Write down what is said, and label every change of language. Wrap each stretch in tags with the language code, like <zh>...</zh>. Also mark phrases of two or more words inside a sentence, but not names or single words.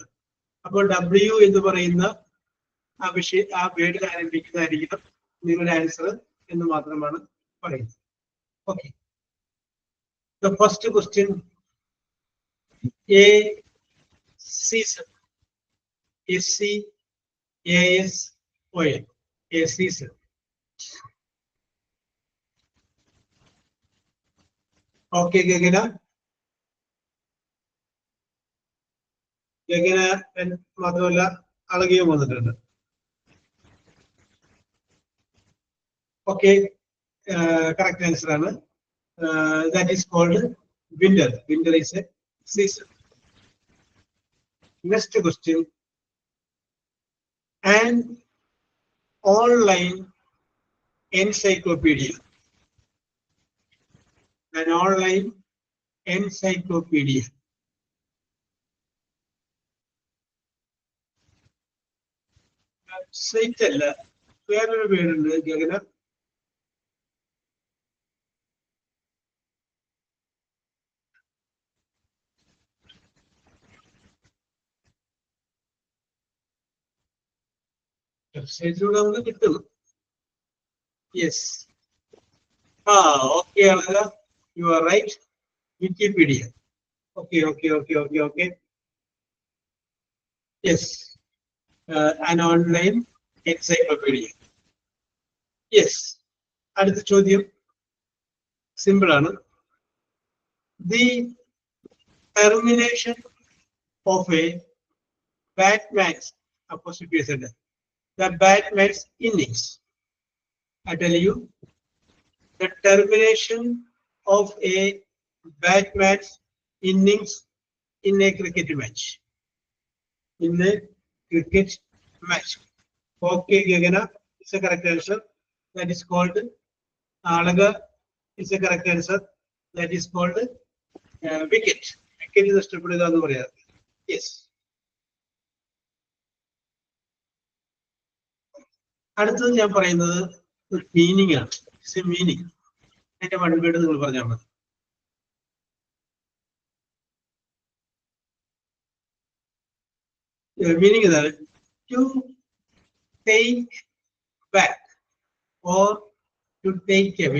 <ml>അപ്പോൾ W എന്ന് പറയുന്ന ആ വേർഡിൽ ആരംഭിക്കുന്നതായിരിക്കണം നിങ്ങളുടെ ആൻസർ എന്ന് മാത്രമാണ് പറയുന്നത്.</ml> <en>okay, the first question, a season, SCASON, a season.</en> <ml>Okay, Gagana മാത്രമല്ല അളകിയും വന്നിട്ടുണ്ട്. ഓക്കെ,</ml> <en>correct answer</en> <ml>ആണ്.</ml> <en>That is called winter. Winter is a season. next question, an online encyclopedia. An online encyclopedia.</en> <ml>Site അല്ല, വേറൊരു പേരുണ്ട് ഗഗന. വെബ്സൈറ്റിലൂടെ നമുക്ക് കിട്ടും.</ml> <en>yes, okay Alaka, you are right. വിക്കിപീഡിയ. ഓക്കെ. യെസ്, an online encyclopedia.</en> <ml>യെസ്. അടുത്ത ചോദ്യം സിമ്പിൾ ആണ്.</ml> <en>the termination of a batman's apostrophe is there. The batman's innings. I tell you, the termination of a batman's innings in a cricket match. in a cricket match. Hockey Gagana is a correct answer. That is called Alaga is a correct answer. That is called wicket. Wicket is a stupid. Yes.</en> <ml>അടുത്തത് ഞാൻ പറയുന്നത് ഒരു മീനിങ് ആണ്.</ml> <en>it's a meaning.</en> <ml>അതിന്റെ മൺവേഡ് നിങ്ങൾ പറഞ്ഞാൽ മതി. മീനിങ് ഇതാണ്,</ml> <en>to take back or to take away.</en>